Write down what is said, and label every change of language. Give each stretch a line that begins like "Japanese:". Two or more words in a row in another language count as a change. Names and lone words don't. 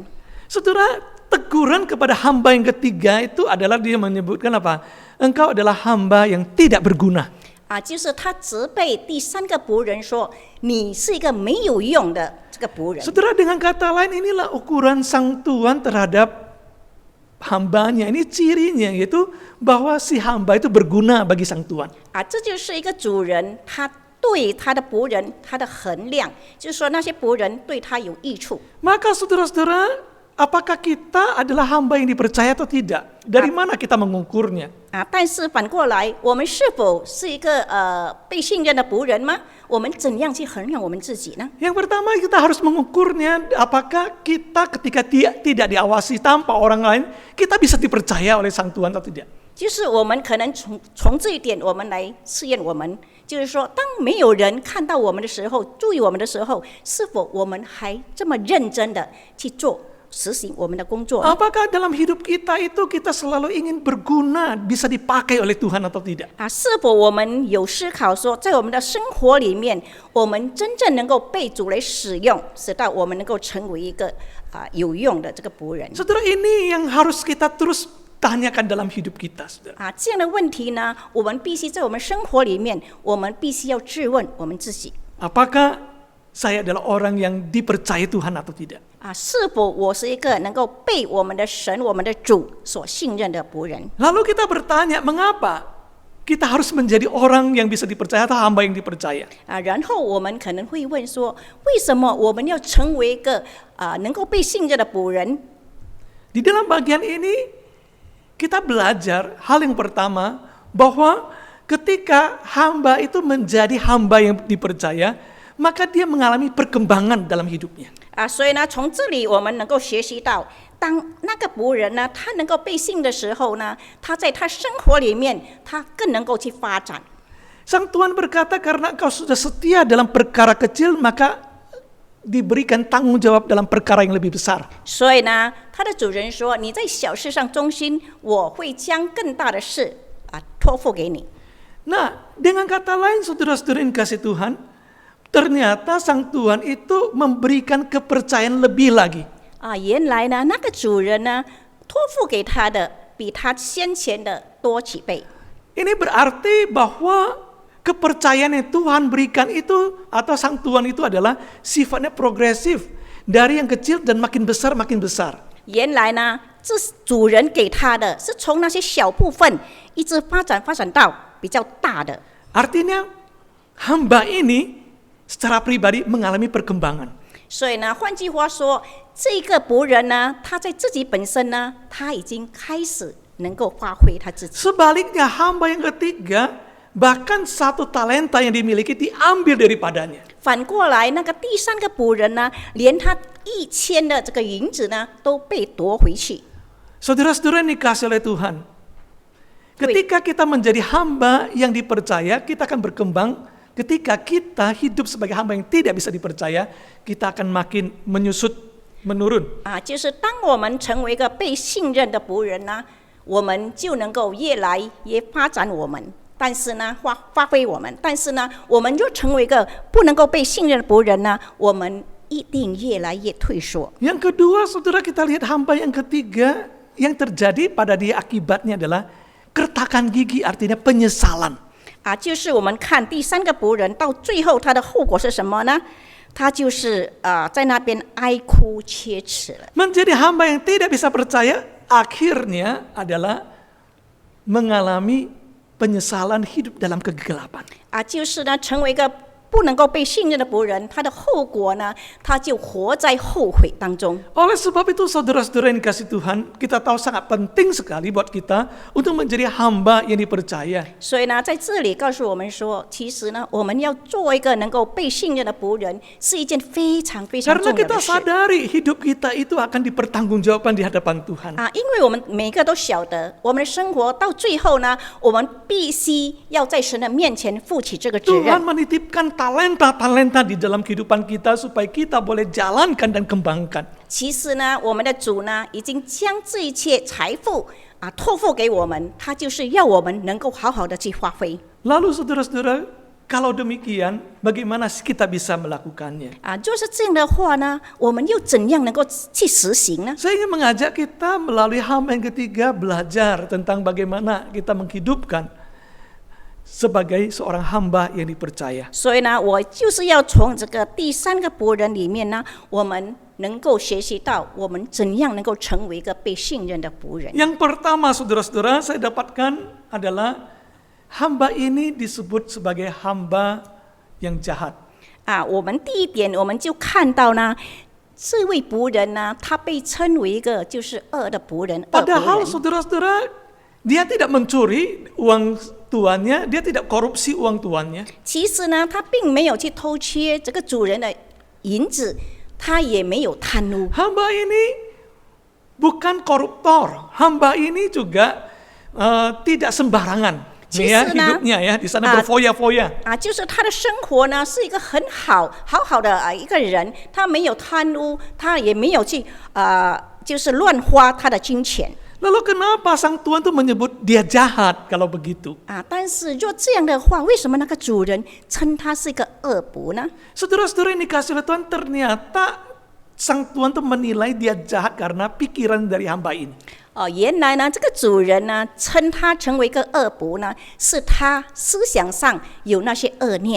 Indonesian: Saudara, teguran kepada hamba yang ketiga itu adalah dia menyebutkan apa? Engkau adalah hamba yang tidak berguna.
Chinese: 就是他责备第三个仆人说，你是一个没有用的这个仆人。
Indonesian: Saudara, dengan kata lain inilah ukuran sang Tuhan terhadap hambanya. Ini cirinya yaitu bahwa si hamba itu berguna bagi sang Tuhan.
Chinese: 这就是一个主人他对他的仆人他的衡量，就是说那些仆人对他有益处。
Indonesian: Maka saudara-saudara, apakah kita adalah hamba yang dipercaya atau tidak? Dari mana kita mengukurnya?
Chinese: 但是反过来，我们是否是一个被信任的仆人吗？我们怎样去衡量我们自己呢？
Indonesian: Yang pertama kita harus mengukurnya, apakah kita ketika tidak diawasi tanpa orang lain, kita bisa dipercaya oleh sang Tuhan atau tidak?
Chinese: 就是我们可能从这一点，我们来试验我们，就是说，当没有人看到我们的时候，注意我们的时候，是否我们还这么认真的去实行我们的工作呢？
Indonesian: Apakah dalam hidup kita itu kita selalu ingin berguna, bisa dipakai oleh Tuhan atau tidak?
Chinese: 是否我们有思考说，在我们的生活里面，我们真正能够被主来使用，使到我们能够成为一个有用的这个仆人？
Indonesian: Saudara, ini yang harus kita terus tanyakan dalam hidup kita, saudara.
Chinese: 这样的问题呢，我们必须在我们生活里面，我们必须要质问我们自己。
Indonesian: Apakah saya adalah orang yang dipercaya Tuhan atau tidak?
Chinese: 是否我是一个能够被我们的神、我们的主所信任的仆人？
Indonesian: Lalu kita bertanya, mengapa kita harus menjadi orang yang bisa dipercaya atau hamba yang dipercaya?
Chinese: 然后我们可能会问说，为什么我们要成为一个能够被信任的仆人？
Indonesian: Di dalam bagian ini kita belajar hal yang pertama bahwa ketika hamba itu menjadi hamba yang dipercaya, maka dia mengalami perkembangan dalam hidupnya.
Chinese: 所以呢，从这里我们能够学习到，当那个仆人呢，他能够被信的时候呢，他在他生活里面，他更能够去发展。
Indonesian: Sang Tuhan berkata, karena engkau sudah setia dalam perkara kecil, maka diberikan tanggung jawab dalam perkara yang lebih besar.
Chinese: 所以呢，他的主人说：“你在小事上忠心，我会将更大的事托付给你。”
Indonesian: Nah, dengan kata lain, saudara-saudara yang kasih Tuhan, ternyata sang Tuhan itu memberikan kepercayaan lebih lagi.
Chinese: 原来呢，那个主人呢，托付给他的比他先前的多几倍。
Indonesian: Ini berarti bahwa kepercayaan yang Tuhan berikan itu atau sang Tuhan itu adalah sifatnya progresif, dari yang kecil dan makin besar makin besar.
Chinese: 原来呢，这主人给他的是从那些小部分一直发展到比较大的。
Indonesian: Artinya hamba ini secara pribadi mengalami perkembangan.
Chinese: 所以呢，换句话说，这个仆人呢，他在自己本身呢，他已经开始能够发挥他自己。
Indonesian: Sebaliknya hamba yang ketiga, bahkan satu talenta yang dimiliki diambil daripadanya.
Chinese: 反过来，那个第三个仆人呢，连他1000的这个银子呢，都被夺回去。
Indonesian: Saudara-saudara yang dikasih oleh Tuhan, ketika kita menjadi hamba yang dipercaya, kita akan berkembang. Ketika kita hidup sebagai hamba yang tidak bisa dipercaya, kita akan makin menyusut, menurun.
Chinese: 就是当我们成为一个被信任的仆人呢，我们就能够越来越发展我们。但是呢，发挥我们，但是呢，我们就成为一个不能够被信任的仆人呢，我们一定越来越退缩。
Indonesian: Yang kedua, saudara, kita lihat hamba yang ketiga, yang terjadi pada dia akibatnya adalah kertakan gigi, artinya penyesalan.
Chinese: 就是我们看第三个仆人到最后他的后果是什么呢？他就是在那边哀哭切齿了。
Indonesian: Menjadi hamba yang tidak bisa percaya, akhirnya adalah mengalami penyesalan hidup dalam kegelapan.
Chinese: 就是呢，成为一个不能够被信任的仆人，他的后果呢，他就活在后悔当中。
Indonesian: Oleh sebab itu saudara-saudara yang dikasih Tuhan, kita tahu sangat penting sekali buat kita untuk menjadi hamba yang dipercaya.
Chinese: 所以呢，在这里告诉我们说，其实呢，我们要做一个能够被信任的仆人，是一件非常非常
Indonesian: Karena
Chinese: 重要
Indonesian: kita
Chinese: 的事。
Indonesian: sadari hidup kita itu akan dipertanggungjawabkan di hadapan Tuhan.
Chinese: 因为我们每个都晓得，我们的生活到最后呢，我们必须要在神的面前负起这个责
Indonesian: Tuhan
Chinese: 任。
Indonesian: menitipkan talenta-talenta di dalam kehidupan kita supaya kita boleh jalankan dan kembangkan.
Chinese: 其实呢，我们的主呢，已经将这一切财富托付给我们，他就是要我们能够好好的去发挥。
Indonesian: Lalu saudara-saudara, kalau demikian, bagaimana kita bisa melakukannya?
Chinese: 就是这样的话呢，我们又怎样能够去实行呢？
Indonesian: Saya ingin mengajak kita melalui hamba yang ketiga belajar tentang bagaimana kita menghidupkan sebagai seorang hamba yang dipercaya.
Chinese: 所以呢，我就是要从这个第三个仆人里面呢，我们能够学习到我们怎样能够成为一个被信任的仆人。
Indonesian: Yang pertama saudara-saudara saya dapatkan adalah hamba ini disebut sebagai hamba yang jahat.
Chinese: 我们第一点我们就看到呢，这位仆人呢，他被称为一个就是恶的仆人，恶仆
Indonesian: Padahal
Chinese: 人。
Indonesian: saudara-saudara, dia tidak mencuri uang tuannya, dia tidak korupsi uang tuannya.
Chinese: 其实呢，他并没有去偷窃这个主人的银子，他也没有贪污。
Indonesian: Hamba ini bukan koruptor, hamba ini juga tidak sembarangan. Ya, hidupnya ya di sana berfoya-foya.
Chinese: 就是他的生活呢是一个很好的一个人，他没有贪污，他也没有去就是乱花他的金钱。
Indonesian: Lalu kenapa sang tuan itu menyebut dia jahat kalau begitu?
Chinese: 但是若这样的话，为什么那个主人称他是一个恶仆呢？
Indonesian: Saudara-saudara yang dikasih oleh Tuhan, ternyata sang tuan itu menilai dia jahat karena pikiran dari hamba ini.
Chinese: 原来呢，这个主人呢称他成为一个恶仆呢，是他思想上有那些恶念。